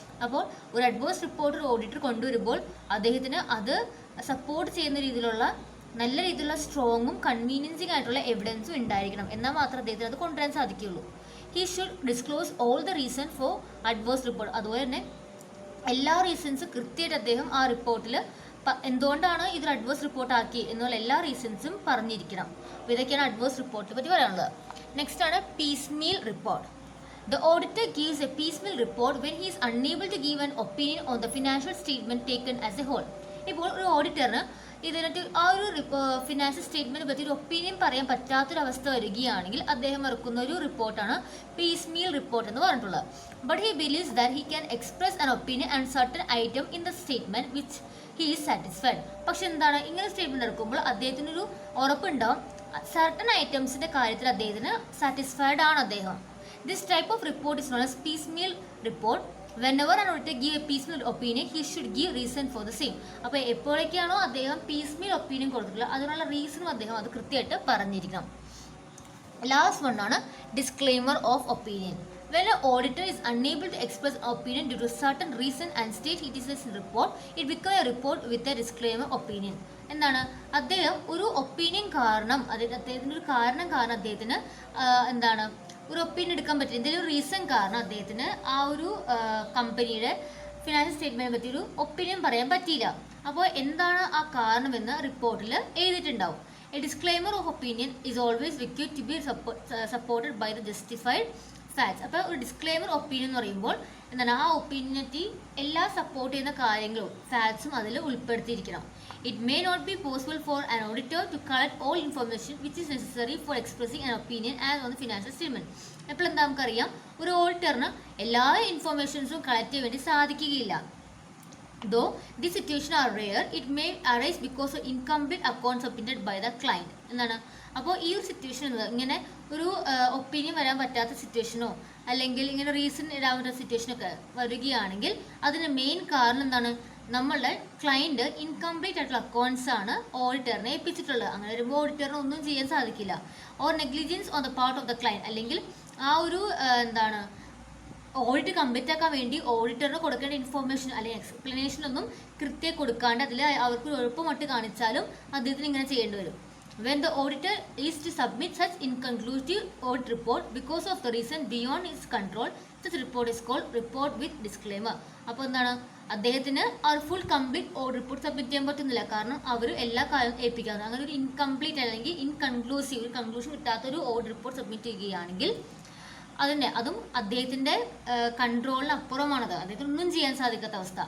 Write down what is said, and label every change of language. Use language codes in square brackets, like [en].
[ml] അപ്പോൾ ഒരു adverse report ഒരു ഓഡിറ്റർ കൊണ്ടുവരുമ്പോൾ അദ്ദേഹത്തിന് അത് സപ്പോർട്ട് ചെയ്യുന്ന രീതിയിലുള്ള നല്ല രീതിയിലുള്ള സ്ട്രോങ്ങും കൺവീനിയൻസിങ് ആയിട്ടുള്ള എവിഡൻസും ഉണ്ടായിരിക്കണം, എന്നാൽ മാത്രമേ അദ്ദേഹത്തിന് അത് കൊണ്ടുവരാൻ സാധിക്കുകയുള്ളൂ. [en] He should disclose all the reason for adverse report. [ml] അതുപോലെ തന്നെ എല്ലാ റീസൺസും കൃത്യമായിട്ട് അദ്ദേഹം ആ റിപ്പോർട്ടിൽ എന്തുകൊണ്ടാണ് ഇതൊരു അഡ്വേഴ്സ് റിപ്പോർട്ട് ആക്കി എന്നുള്ള എല്ലാ റീസൺസും പറഞ്ഞിരിക്കണം. അപ്പോൾ ഇതൊക്കെയാണ് അഡ്വേഴ്സ് റിപ്പോർട്ടിനെ പറ്റി പറയാനുള്ളത്. നെക്സ്റ്റ് ആണ് പീസ്മീൽ report. [en] The auditor gives a piecemeal report when he is unable to give an opinion on the financial statement taken as a whole. [ml] ഇപ്പോൾ ഒരു ഓഡിറ്ററിന് ഇതിനകത്ത് ആ ഒരു ഫിനാൻഷ്യൽ സ്റ്റേറ്റ്മെൻറ്റ് പറ്റി ഒരു ഒപ്പീനിയൻ പറയാൻ പറ്റാത്തൊരവസ്ഥ വരികയാണെങ്കിൽ അദ്ദേഹം ഇറക്കുന്ന ഒരു റിപ്പോർട്ടാണ് പീസ്മീൽ റിപ്പോർട്ട് എന്ന് പറഞ്ഞിട്ടുള്ളത്. [en] But he believes that he can express an opinion and certain item in the statement which he is satisfied. [ml] പക്ഷെ എന്താണ്, ഇങ്ങനെ സ്റ്റേറ്റ്മെൻറ്റ് ഇറക്കുമ്പോൾ അദ്ദേഹത്തിനൊരു ഉറപ്പുണ്ടാവും സർട്ടൻ ഐറ്റംസിൻ്റെ കാര്യത്തിൽ അദ്ദേഹത്തിന് സാറ്റിസ്ഫൈഡ് ആണ് അദ്ദേഹം. [en] This type of report is known as piecemeal report. Whenever an auditor give a piecemeal opinion, he should give reason for the same. [ml] അപ്പോൾ എപ്പോഴൊക്കെയാണോ അദ്ദേഹം പീസ്മീൽ opinion കൊടുത്തിട്ടുള്ളത് അതിനുള്ള റീസണും അദ്ദേഹം അത് കൃത്യമായിട്ട് പറഞ്ഞിരിക്കണം. ലാസ്റ്റ് വൺ ആണ് disclaimer of opinion. [en] When an auditor is unable to express an opinion due to certain reason and state it is a report, it becomes a report with a disclaimer opinion. [ml] എന്താണ്, അദ്ദേഹം ഒരു opinion കാരണം അദ്ദേഹത്തിൻ്റെ ഒരു കാരണം അദ്ദേഹത്തിന് എന്താണ് ഒരു ഒപ്പീനിയൻ എടുക്കാൻ പറ്റില്ല, എന്തെങ്കിലും റീസൺ കാരണം അദ്ദേഹത്തിന് ആ ഒരു കമ്പനിയുടെ ഫിനാൻഷ്യൽ സ്റ്റേറ്റ്മെൻറ്റിനെ പറ്റി ഒരു ഒപ്പീനിയൻ പറയാൻ പറ്റിയില്ല. അപ്പോൾ എന്താണ് ആ കാരണമെന്ന് റിപ്പോർട്ടിൽ എഴുതിയിട്ടുണ്ടാവും. [en] A disclaimer of opinion is always required to be supported by the justified facts. [ml] അപ്പോൾ ഒരു ഡിസ്ക്ലെയിമർ ഒപ്പീനിയൻ എന്ന് പറയുമ്പോൾ എന്താണ്, ആ ഒപ്പീനിയനെ എല്ലാ സപ്പോർട്ട് ചെയ്യുന്ന കാര്യങ്ങളും ഫാക്ട്സും അതിൽ ഉൾപ്പെടുത്തിയിരിക്കണം. [en] It may not be possible for an auditor to collect all information which is necessary for expressing an opinion as on the financial statement. [ml] അപ്പോൾ എന്താ നമുക്കറിയാം, ഒരു ഓഡിറ്ററിന് എല്ലാ ഇൻഫോർമേഷൻസും കളക്ട് ചെയ്യാൻ വേണ്ടി സാധിക്കുകയില്ല. [en] Though this situation are rare, it may arise because of incomplete accounts submitted by the client. [ml] എന്താണ്, അപ്പോൾ ഈ ഒരു സിറ്റുവേഷൻ എന്നത് ഇങ്ങനെ ഒരു ഒപ്പീനിയൻ വരാൻ പറ്റാത്ത സിറ്റുവേഷനോ അല്ലെങ്കിൽ ഇങ്ങനെ റീസൺ ഇടാൻ പറ്റാത്ത സിറ്റുവേഷനൊക്കെ വരികയാണെങ്കിൽ അതിന് മെയിൻ കാരണം എന്താണ്, നമ്മളുടെ ക്ലയൻറ്റ് ഇൻകംപ്ലീറ്റ് ആയിട്ടുള്ള അക്കൗണ്ട്സ് ആണ് ഓഡിറ്ററിനെ ഏൽപ്പിച്ചിട്ടുള്ളത്. അങ്ങനെ വരുമ്പോൾ ഓഡിറ്ററിന് ഒന്നും ചെയ്യാൻ സാധിക്കില്ല. [en] or negligence on the part of the client, [ml] അല്ലെങ്കിൽ ആ ഒരു എന്താണ് ഓഡിറ്റ് കംപ്ലീറ്റ് ആക്കാൻ വേണ്ടി ഓഡിറ്ററിന് കൊടുക്കേണ്ട ഇൻഫോർമേഷൻ അല്ലെങ്കിൽ എക്സ്പ്ലനേഷൻ ഒന്നും കൃത്യം കൊടുക്കാണ്ട് അതിൽ അവർക്ക് എളുപ്പമട്ട് കാണിച്ചാലും അദ്ദേഹത്തിന് ഇങ്ങനെ ചെയ്യേണ്ടി വരും. [en] When the auditor is to submit such inconclusive audit report because of the reason beyond his control, such report is called report with disclaimer. [ml] അപ്പോൾ എന്താണ്, അദ്ദേഹത്തിന് ആ full complete audit report submit ചെയ്യാൻ പറ്റുന്നില്ല, കാരണം അവർ എല്ലാ കാര്യവും ഏൽപ്പിക്കാറുണ്ട്. അങ്ങനെ ഒരു ഇൻകംപ്ലീറ്റ് അല്ലെങ്കിൽ ഇൻകൺക്ലൂസീവ് ഒരു കൺക്ലൂഷൻ കിട്ടാത്തൊരു ഓഡിറ്റ് റിപ്പോർട്ട് സബ്മിറ്റ് ചെയ്യുകയാണെങ്കിൽ അതും അദ്ദേഹത്തിൻ്റെ കൺട്രോളിന് അപ്പുറമാണത്, അദ്ദേഹത്തിന് ഒന്നും ചെയ്യാൻ സാധിക്കാത്ത അവസ്ഥ.